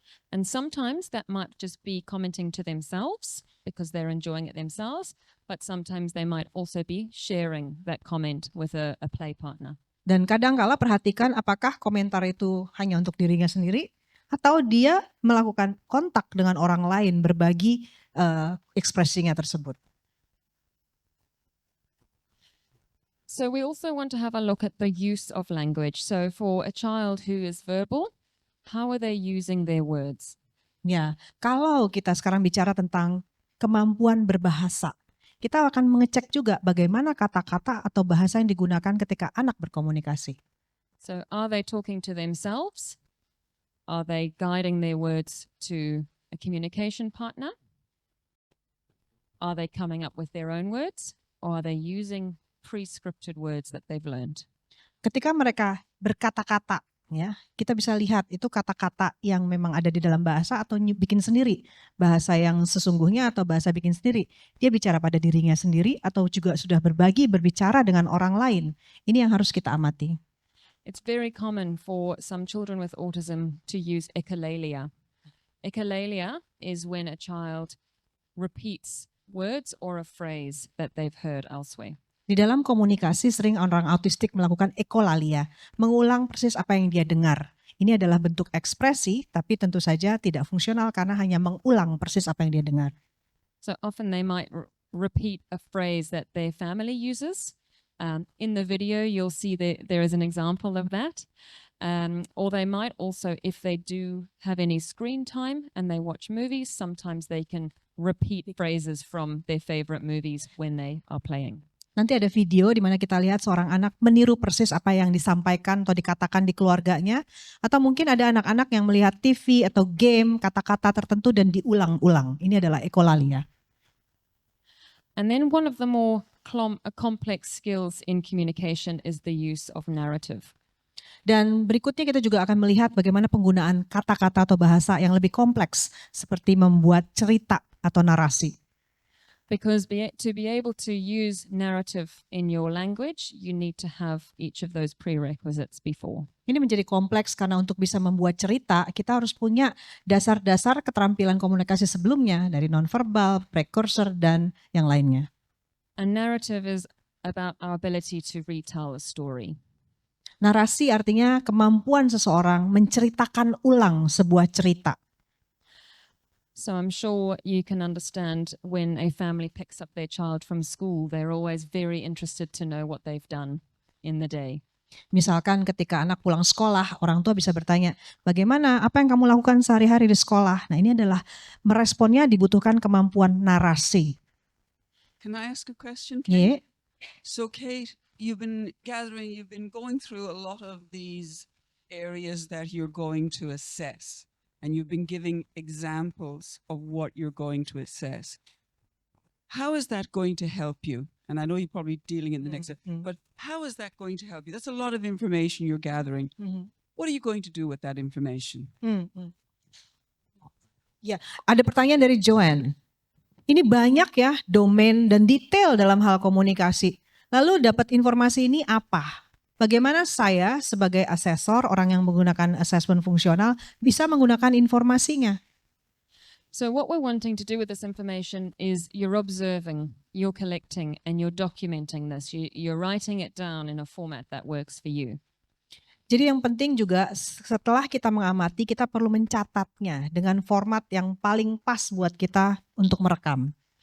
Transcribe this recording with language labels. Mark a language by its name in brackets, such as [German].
[English] And sometimes that might just be commenting to themselves because they're enjoying it themselves, but sometimes they might also be sharing that comment with a play partner. [Indonesian] Dan kadang-kala perhatikan apakah komentar itu hanya untuk dirinya sendiri atau dia melakukan kontak dengan orang lain, berbagi ekspresinya tersebut. [English] So we also want to have a look at the use of language. So for a child who is verbal, how are they using their words? [Indonesian] Ya, kalau kita sekarang bicara tentang kemampuan berbahasa, kita akan mengecek juga bagaimana kata-kata atau bahasa yang digunakan ketika anak berkomunikasi. [English] So are they talking to themselves? Are they guiding their words to a communication partner? Are they coming up with their own words? Or are they using pre-scripted words that they've learned? [Indonesian] Ketika mereka berkata-kata, ya, kita bisa lihat itu kata-kata yang memang ada di dalam bahasa atau bikin sendiri. Bahasa yang sesungguhnya atau bahasa bikin sendiri. Dia bicara pada dirinya sendiri atau juga sudah berbagi, berbicara dengan orang lain. Ini yang harus kita amati. [English] It's very common for some children with autism to use echolalia. Echolalia is when a child repeats words or a phrase that they've heard elsewhere. [Indonesian] Di dalam komunikasi sering orang autistik melakukan ekolalia, mengulang persis apa yang dia dengar. Ini adalah bentuk ekspresi, tapi tentu saja tidak fungsional karena hanya mengulang persis apa yang dia dengar. [English] So often they might repeat a phrase that their family uses. In the video, you'll see that there is an example of that. Or they might also, if they do have any screen time and they watch movies, sometimes they can repeat phrases from their favorite movies when they are playing. [Indonesian] Nanti ada video di mana kita lihat seorang anak meniru persis apa yang disampaikan atau dikatakan di keluarganya. Atau mungkin ada anak-anak yang melihat TV atau game, kata-kata tertentu dan diulang-ulang. Ini adalah ekolalia. [English] And then one of the more complex skills in communication is the use of narrative. [Indonesian] Dan berikutnya kita juga akan melihat bagaimana penggunaan kata-kata atau bahasa yang lebih kompleks. Seperti membuat cerita atau narasi. [English] Because to be able to use narrative in your language, you need to have each of those prerequisites before. [Indonesian] Ini menjadi kompleks karena untuk bisa membuat cerita, kita harus punya dasar-dasar keterampilan komunikasi sebelumnya dari nonverbal, precursor, dan yang lainnya. [English] A narrative is about our ability to retell a story. [Indonesian] Narasi artinya kemampuan seseorang menceritakan ulang sebuah cerita. [English] So I'm sure you can understand when a family picks up their child from school, they're always very interested to know what they've done in the day. [Indonesian] Misalkan ketika anak pulang sekolah, orang tua bisa bertanya, bagaimana, apa yang kamu lakukan sehari-hari di sekolah? Nah ini adalah meresponnya dibutuhkan kemampuan narasi. [English] Can I ask a question, Yeah. Kate? So Kate, you've been going through a lot of these areas that you're going to assess, and you've been giving examples of what you're going to assess. How is that going to help you? And I know you're probably dealing in the next, but how is that going to help you? That's a lot of information you're gathering. What are you going to do with that information? [Indonesian] Ya, ada pertanyaan dari Joanne. Ini banyak ya domain dan detail dalam hal komunikasi. Lalu dapat informasi ini apa? Bagaimana saya sebagai asesor, orang yang menggunakan assessment fungsional, bisa menggunakan informasinya? [English] So what we're wanting to do with this information is you're observing, you're collecting, and you're documenting this. You're writing it down in a format that works for you. [Indonesian] Jadi yang penting juga setelah kita mengamati, kita perlu mencatatnya dengan format yang paling pas buat kita untuk merekam.